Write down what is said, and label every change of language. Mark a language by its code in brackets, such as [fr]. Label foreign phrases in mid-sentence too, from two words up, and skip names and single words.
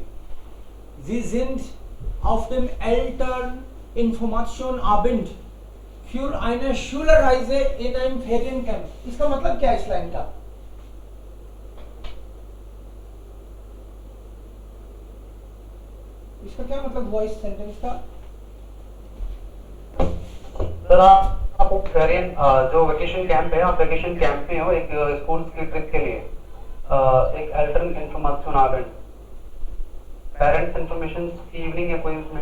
[de] Sie sind auf dem Elterninformationabend für eine Schulreise in einem Feriencamp. [hi] इसका मतलब क्या है इस लाइन का? इसका क्या मतलब हुआ इस सेंटेंस का? सर आप फेरियन जो [en] vacation camp [hi] है, आप [en] vacation camp [hi] में हो एक स्कूल की ट्रिप के लिए, एक [de] Eltern Information Abend, [en] parents information [hi] की इवनिंग है कोई उसमें?